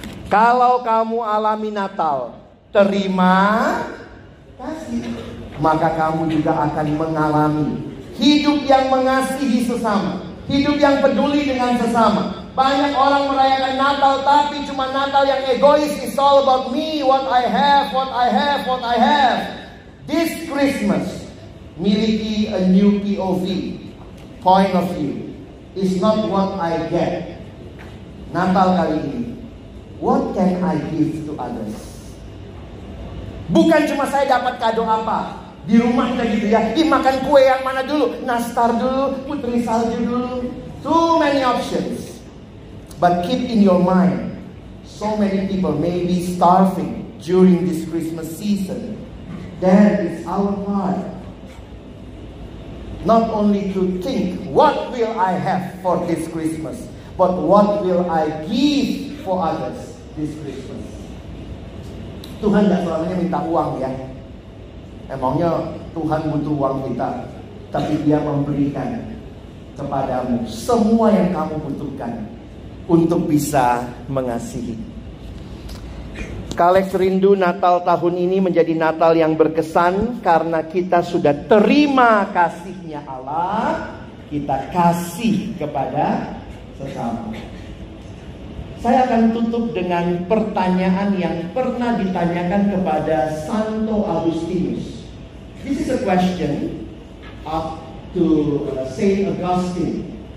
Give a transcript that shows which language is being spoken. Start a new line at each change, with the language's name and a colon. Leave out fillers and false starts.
Indonesian: Kalau kamu alami Natal, terima, kasih, maka kamu juga akan mengalami hidup yang mengasihi sesama, hidup yang peduli dengan sesama. Banyak orang merayakan Natal, tapi cuma Natal yang egois.
English: It's all about me, what I have, what I have, what I have. This Christmas,
Indonesian: miliki
English: a new POV, point of view. It's not what I get.
Indonesian: Natal kali ini,
English: what can I give to others?
Indonesian: Bukan cuma saya dapat kado apa. Di rumah kita gitu ya, makan kue yang mana dulu? Nastar dulu, putri salju dulu.
English: Too many options. But keep in your mind, so many people may be starving during this Christmas season. That is our part. Not only to think, what will I have for this Christmas, but what will I give for others this Christmas.
Indonesian: Tuhan gak selamanya minta uang ya. Emangnya Tuhan butuh uang kita, tapi Dia memberikan kepadamu semua yang kamu butuhkan untuk bisa mengasihi. Kalex rindu Natal tahun ini menjadi Natal yang berkesan karena kita sudah terima kasih-Nya Allah, kita kasih kepada sesama. Saya akan tutup dengan pertanyaan yang pernah ditanyakan kepada Santo Agustinus.
English: This is a question up to Saint Augustine.